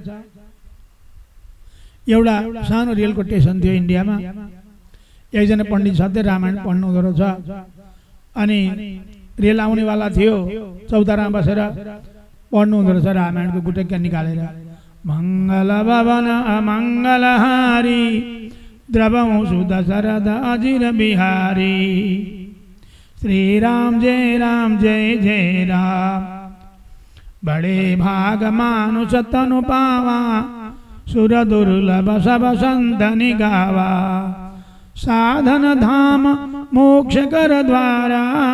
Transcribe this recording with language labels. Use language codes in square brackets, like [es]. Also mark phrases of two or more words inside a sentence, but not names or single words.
[ne] एउटा सानो रेलको स्टेसन थियो इन्डियामा, एकजना पण्डित सधैँ रामायण पढ्नु हुँदो रहेछ। अनि रेल आउनेवाला थियो, चौतारामा बसेर पढ्नु हुँदो रहेछ रामायणको गुटक्का निकालेर। [awa] मङ्गल भवन मङ्गलहारी द्रवंशु दशरथ अजिर बिहारी, श्री राम जय जय राम, बड़े भाग मानुष तनु पावा, सुर दुर्लभ सब संतनि गावा, साधन धाम मोक्ष कर द्वारा,